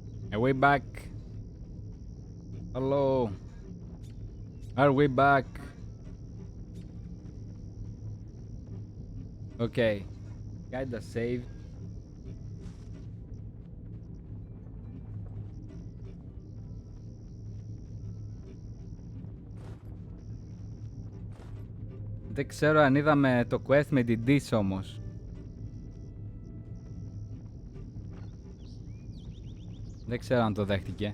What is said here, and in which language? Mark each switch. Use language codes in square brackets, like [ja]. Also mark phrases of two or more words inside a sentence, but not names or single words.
[en] Are we back? Hello. Are we back? Okay. Kinda saved. [el] Δεν ξέρω αν είδαμε το quest με την Dish όμως. Δεν ξέρω αν το δέχτηκε.